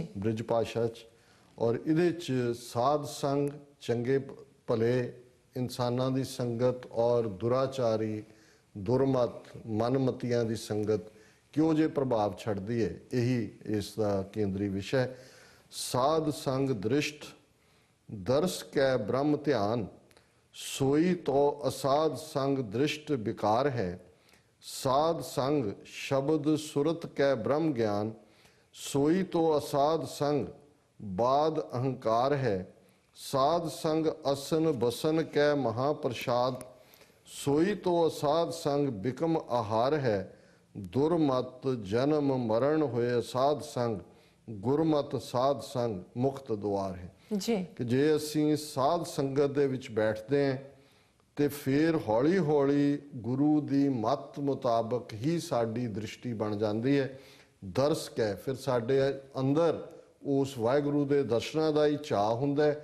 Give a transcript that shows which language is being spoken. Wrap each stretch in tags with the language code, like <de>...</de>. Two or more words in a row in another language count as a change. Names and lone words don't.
<pa>ਬ੍ਰਿਜ ਭਾਸ਼ਾ 'ਚ, ਔਰ ਇਹਦੇ 'ਚ ਸਾਧ ਸੰਗ, ਚੰਗੇ ਭਲੇ ਇਨਸਾਨਾਂ ਦੀ ਸੰਗਤ ਔਰ ਦੁਰਾਚਾਰੀ ਦੁਰਮਤ ਮਨਮਤੀਆਂ ਦੀ ਸੰਗਤ ਕਿਉਂ ਜੇ ਪ੍ਰਭਾਵ ਛੱਡਦੀ ਹੈ, ਇਹੀ ਇਸ ਦਾ ਕੇਂਦਰੀ ਵਿਸ਼ਾ ਹੈ।</pa> <bra>ਸਾਧ ਸੰਗ ਦ੍ਰਿਸ਼ਟ ਦਰਸ ਕੈ ਬ੍ਰਹਮ ਧਿਆਨ, सोई तो असाध संग दृष्ट विकार है। साध संग शब्द सुरत कै ब्रह्म ज्ञान, सोई तो असाध संग बाद अहंकार है। साध संग असन बसन कै महाप्रसाद, सोई तो असाध संग बिकम आहार है। दुर्मत जन्म मरण होए असाध संग, गुरमत साध संग मुक्त द्वार है।</bra> <pa>ਜੀ ਕਿ ਜੇ ਅਸੀਂ ਸਾਧ ਸੰਗਤ ਦੇ ਵਿੱਚ ਬੈਠਦੇ ਹਾਂ ਤੇ ਫਿਰ ਹੌਲੀ ਹੌਲੀ ਗੁਰੂ ਦੀ ਮੱਤ ਮੁਤਾਬਕ ਹੀ ਸਾਡੀ ਦ੍ਰਿਸ਼ਟੀ ਬਣ ਜਾਂਦੀ ਹੈ। ਦਰਸ ਕੇ ਫਿਰ ਸਾਡੇ ਅੰਦਰ ਉਸ ਵਾਹਿਗੁਰੂ ਦੇ ਦਰਸ਼ਨਾਂ ਦਾ ਹੀ ਚਾਅ ਹੁੰਦਾ ਹੈ।</pa>